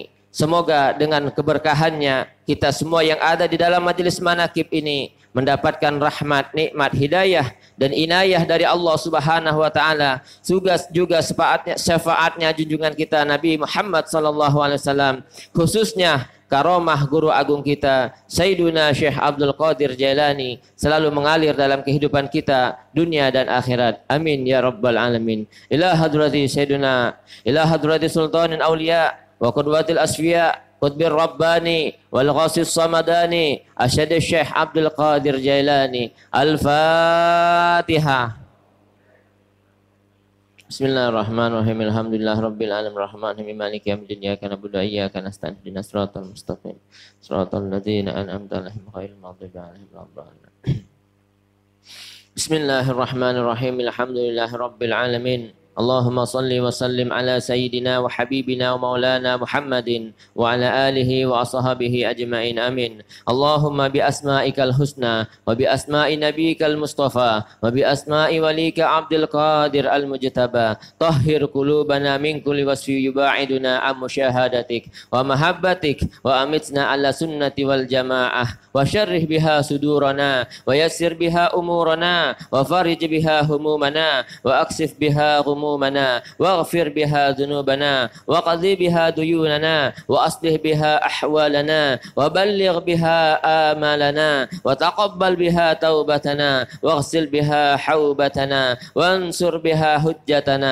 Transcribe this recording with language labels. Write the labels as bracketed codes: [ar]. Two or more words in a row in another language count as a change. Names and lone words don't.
[id] Semoga dengan keberkahannya kita semua yang ada di dalam majelis manakib ini mendapatkan rahmat, nikmat, hidayah dan inayah dari [ar] الله سبحانه وتعالى. [id] Juga syafaatnya junjungan kita Nabi Muhammad [ar] صلى الله عليه وسلم, [id] khususnya karomah guru agung kita Sayyiduna Syekh Abdul Qadir Jailani selalu mengalir dalam kehidupan kita dunia dan akhirat. [ar] آمين يا رب العالمين. إلى حضرة سيدنا إلى حضرة سلطان الأولياء وقدوة الأصفياء قطب الرباني والغوث الصمداني السيد شيخ عبد القادر الجيلاني. الفاتحة. بسم الله الرحمن الرحيم. الحمد لله رب العالمين الرحمن الرحيم مالك يوم الدين إياك نعبد وإياك نستعين اهدنا الصراط المستقيم صراط الذين أنعمت عليهم غير المغضوب عليهم ولا الضالين. بسم الله الرحمن الرحيم. الحمد لله رب العالمين. اللهم صل وسلم على سيدنا وحبيبنا ومولانا محمد وعلى آله وأصحابه أجمعين. آمين. اللهم بأسمائك الحسنى وبأسماء نبيك المصطفى وبأسماء وليك عبد القادر المجتبى طهر قلوبنا من كل وصف يباعدنا عن مشاهدتك و محبتك وأمتنا على السنة والجماعة واشرح بها صدورنا ويسر بها أمورنا وفرج بها همومنا واكشف بها همومنا واغفر بها ذنوبنا وقضي بها ديوننا وأصلح بها أحوالنا وبلغ بها آمالنا وتقبل بها توبتنا واغسل بها حوبتنا وانصر بها حجتنا